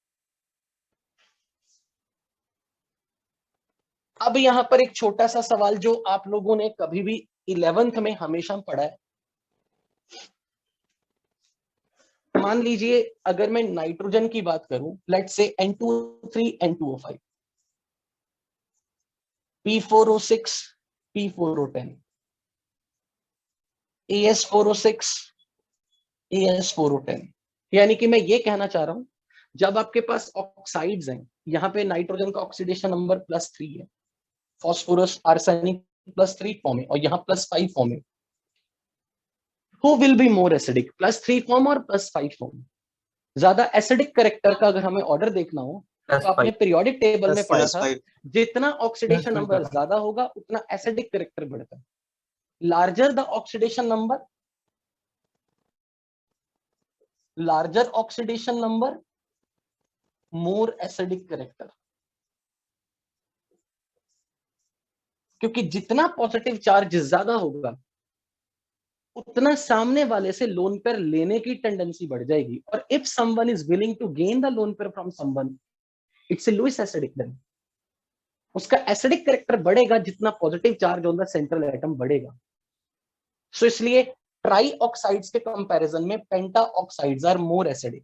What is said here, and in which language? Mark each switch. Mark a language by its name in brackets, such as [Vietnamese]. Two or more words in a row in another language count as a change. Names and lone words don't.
[Hindi] अब यहां पर एक छोटा सा सवाल जो आप लोगों ने कभी भी 11th में हमेशा पढ़ा है। मान लीजिए अगर मैं नाइट्रोजन की बात करूं, [English] let's say [Hindi] N2O3 N2O5 P4O6 P4O10 AS4O6 AS4O10, यानी कि मैं ये कहना चाह रहा हूं जब आपके पास ऑक्साइड्स हैं, यहां पे नाइट्रोजन का [English] oxidation number [Hindi] +3 है, फॉस्फोरस आर्सेनिक +3 फॉर्म है, और यहाँ +5 फॉर्म है। [English] Who will be more acidic? +3 फॉर्म और +5 फॉर्म। [Hindi] ज्यादा [English] acidic character [Hindi] का अगर हमें ऑर्डर देखना हो तो आपने [English] periodic table [Hindi] में पढ़ा था, जितना [English] oxidation number [Hindi] ज्यादा होगा उतना [English] acidic character [Hindi] बढ़ता है। [English] larger the oxidation number more acidic character, [Hindi] क्योंकि जितना [English] positive charge [Hindi] ज्यादा होगा उतना सामने वाले से [English] lone pair [Hindi] लेने की टेंडेंसी बढ़ जाएगी। [English] और if someone is willing to gain the lone pair from someone, it's a Lewis acidic, then [Hindi] उसका एसिडिक कैरेक्टर बढ़ेगा जितना पॉजिटिव चार्ज [English] on the central atom बढ़ेगा। [Hindi] सो इसलिए [English] tri oxides [Hindi] के कंपैरिजन में [English] penta oxides are more acidic.